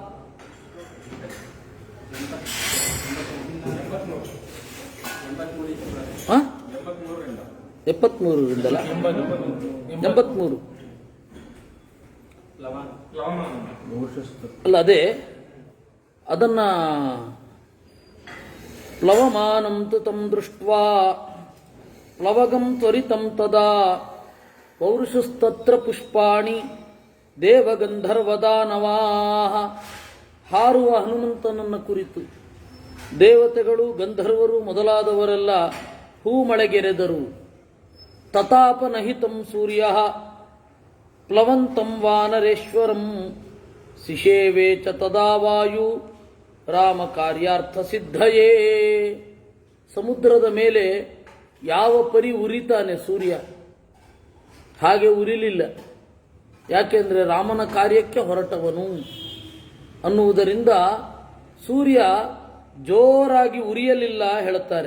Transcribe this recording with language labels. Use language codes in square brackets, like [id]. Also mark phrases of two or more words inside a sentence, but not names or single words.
[kn] ಎಪ್ಪತ್ಮೂರರಿಂದಲ್ಲ, 83 ಅಲ್ಲ, ಅದೇ ಅದನ್ನ [sa] ಪ್ಲವಮಾನಂ ತು ತಂ ದೃಷ್ಟ್ವಾ ಪ್ಲವಗಂ ತ್ವರಿತಂ ತದಾ ಪೌರುಷಸ್ತತ್ರ ಪುಷ್ಪಾಣಿ ದೇವಗಂಧರ್ವದಾನವಾಹ. [kn] ಹಾರುವ ಹನುಮಂತನನ್ನು ಕುರಿತು ದೇವತೆಗಳು, ಗಂಧರ್ವರು ಮೊದಲಾದವರೆಲ್ಲ ಹೂಮಳೆಗೆರೆದರು. [sa] ತತಾಪನಹಿತಂ ಸೂರ್ಯ ಪ್ಲವಂತಂ ವಾನರೇಶ್ವರಂ ಸಿಷೇವೆ ಚ ತದಾ ವಾಯು ರಾಮ ಕಾರ್ಯಾರ್ಥ ಸಿದ್ಧಯೇ. [kn] ಸಮುದ್ರದ ಮೇಲೆ ಯಾವ ಪರಿ ಉರಿತಾನೆ ಸೂರ್ಯ, ಹಾಗೆ ಉರಿಲಿಲ್ಲ. ಯಾಕೆಂದರೆ ರಾಮನ ಕಾರ್ಯಕ್ಕೆ ಹೊರಟವನು ಅನ್ನುವುದರಿಂದ ಸೂರ್ಯ ಜೋರಾಗಿ ಉರಿಯಲಿಲ್ಲ ಹೇಳುತ್ತಾರೆ.